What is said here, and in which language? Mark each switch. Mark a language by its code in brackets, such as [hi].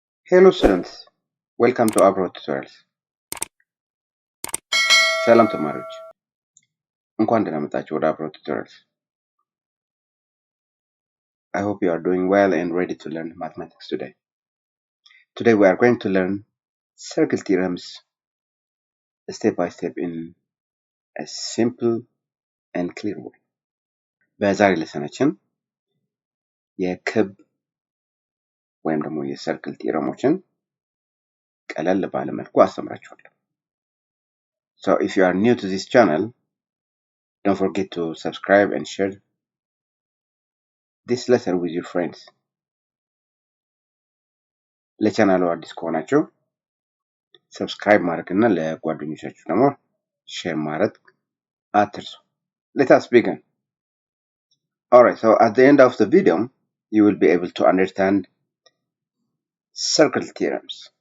[en] Hello students, welcome to Abroad Tutorials. [am] ሰላም ተማሪዎች እንኳን ደህና መጣችሁ ወደ Abroad Tutorials. [en] I hope you are doing well and ready to learn mathematics today. Today we are going to learn circle theorems step by step in a simple and clear way. [am] በዛሬ ለሰናችን የክብ ወይም ደግሞ የሰርክል ቲዮረሞችን ቀለል ባለ መልኩ አስተምራችኋለሁ. [en] So if you are new to this channel, don't forget to subscribe and share this lesson with your friends. [am] ለቻናሉ አዲስ ከሆናችሁ ሰብስክራይብ ማድረግና ለጓደኞቻችሁ ደግሞ ሼር ማድረግ አትርሱ. [en] Let us begin. Alright, so at the end of the video, you will be able to understand circle theorems.